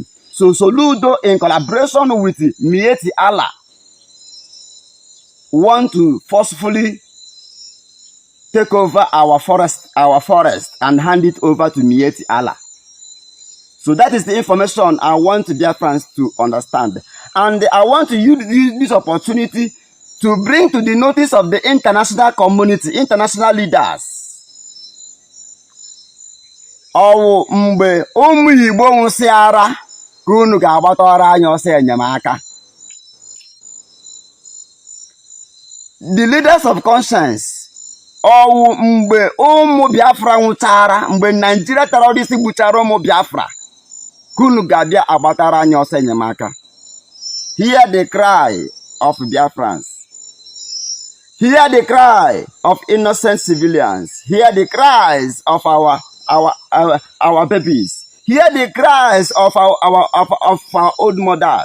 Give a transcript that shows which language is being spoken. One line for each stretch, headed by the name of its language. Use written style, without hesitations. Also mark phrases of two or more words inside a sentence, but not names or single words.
English: So Soludo, in collaboration with Mieti Allah, want to forcefully take over our forest and hand it over to Mieti Allah. So that is the information I want Biafrans to understand. And I want to use this opportunity to bring to the notice of the international community, international leaders.
Igbo: Ọwụ mgbe ụmụ Igbo nwụsịara ka unu ga-agbatara anyị ọsọ enyemaka.
English: The leaders of conscience,
Igbo: ọwụ mgbe ụmụ Biafra nwụchara, mgbe Nigeria terrorists gbuchara ụmụ Biafra, ka unu ga-abịa agbatara anyị ọsọ enyemaka.
English: Hear the cry of Biafrans. Hear the cry of innocent civilians. Hear the cries of our babies. Hear the cries of our old mothers.